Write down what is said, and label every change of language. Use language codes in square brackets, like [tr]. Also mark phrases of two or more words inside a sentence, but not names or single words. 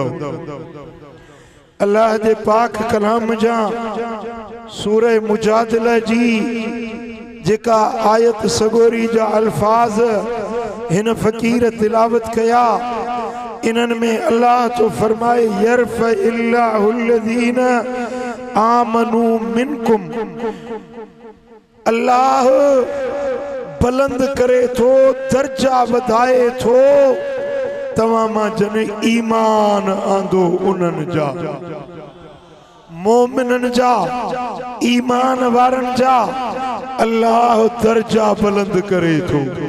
[sd] अल्लाह जे पाक कलाम जा सूरह मुजादिला जी जेका आयत सगोरी जा अल्फाज हिन फ़कीर तिलावत कया, इन्हनि में अल्लाह तो फरमाए [ar] يرفع الله الذين آمنوا منكم. [sd] अल्लाह बुलंद करे थो, दर्जा वधाए थो तव्हां मां जन ईमान आंदो उन्हनि जा, मोमिनन जा, ईमान वारन जा अल्लाह दर्जा बुलंद करे थो।